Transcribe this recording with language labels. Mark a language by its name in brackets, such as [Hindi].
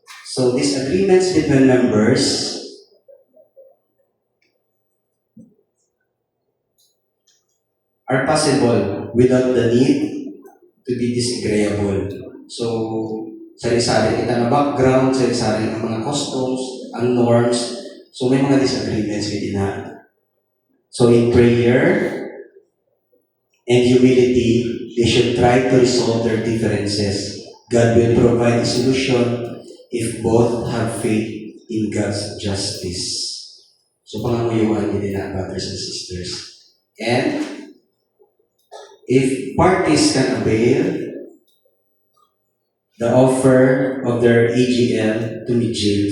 [English] So, disagreements between members are possible without the need to be disagreeable. [Hiligaynon] So, sari-sari kita na background, sari-sari ng mga customs, ang norms. So, may mga disagreements within na. [English] So, in prayer and humility, they should try to resolve their differences. God will provide a solution if both have faith in God's justice. So, [Hiligaynon] panganguyuan din na, [English] brothers and sisters. And, if parties can avail the offer of their AGM to mediate.